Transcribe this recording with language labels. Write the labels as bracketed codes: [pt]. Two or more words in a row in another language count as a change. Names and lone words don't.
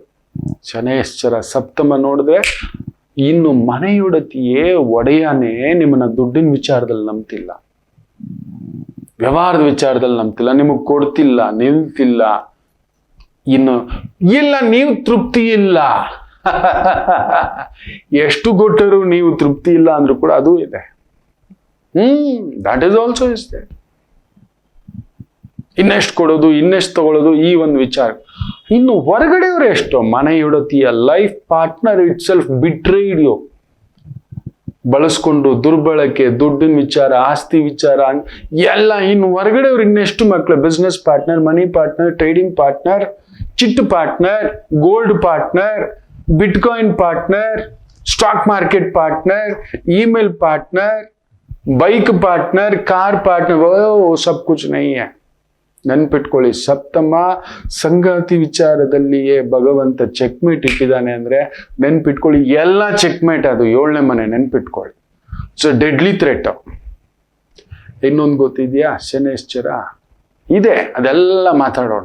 [kn] ಶನೈಶ್ಚರ ಸಪ್ತಮ ನೋಡಿದ್ರೆ, ಇನ್ನು ಮನೆಯೊಡತಿಯೇ ಒಡೆಯನೇ ನಿಮ್ಮನ್ನ ದುಡ್ಡಿನ ವಿಚಾರದಲ್ಲಿ ನಂಬ್ತಿಲ್ಲ, ವ್ಯವಹಾರದ ವಿಚಾರದಲ್ಲಿ ನಂಬ್ತಿಲ್ಲ, ನಿಮಗೆ ಕೊಡ್ತಿಲ್ಲ, ನಿಲ್ತಿಲ್ಲ. ಇನ್ನು ಇಲ್ಲ, ನೀವು ತೃಪ್ತಿ ಇಲ್ಲ. ಎಷ್ಟು ಕೊಟ್ಟರು ನೀವು ತೃಪ್ತಿ ಇಲ್ಲ ಅಂದ್ರೂ ಕೂಡ ಅದು ಇದೆ. [en] that is also is there. [kn] ಇನ್ನೆಷ್ಟು ಕೊಡೋದು, ಇನ್ನೆಷ್ಟು ತಗೊಳ್ಳೋದು, ಈ ಒಂದು ವಿಚಾರ. ಇನ್ನು ಹೊರಗಡೆಯವರು ಎಷ್ಟೋ, ಮನೆಯೊಡತಿಯ [en] life partner itself betrayed you. [kn] ಬಳಸ್ಕೊಂಡು ದುರ್ಬಳಕೆ, ದುಡ್ಡಿನ ವಿಚಾರ, ಆಸ್ತಿ ವಿಚಾರ ಎಲ್ಲ. ಇನ್ನು ಹೊರಗಡೆಯವ್ರು ಇನ್ನೆಷ್ಟು ಮಕ್ಕಳು, [en] business partner, money partner, trading partner, chit partner, gold partner, bitcoin partner, stock market partner, email partner, bike partner, car partner, [hi] वो सब कुछ नहीं है. [kn] ನೆನ್ಪಿಟ್ಕೊಳ್ಳಿ, ಸಪ್ತಮ ಸಂಗಾತಿ ವಿಚಾರದಲ್ಲಿಯೇ ಭಗವಂತ ಚೆಕ್ಮೇಟ್ ಇಟ್ಟಿದ್ದಾನೆ ಅಂದ್ರೆ ನೆನ್ಪಿಟ್ಕೊಳ್ಳಿ, ಎಲ್ಲ ಚೆಕ್ಮೇಟ್. ಅದು 7ನೇ ಮನೆ, ನೆನ್ಪಿಟ್ಕೊಳ್ಳಿ. [en] so deadly threat. [kn] ಇನ್ನೊಂದು ಗೊತ್ತಿದ್ಯಾ? ಶನೈಶ್ಚರ ಇದೆ, ಅದೆಲ್ಲ ಮಾತಾಡೋಣ.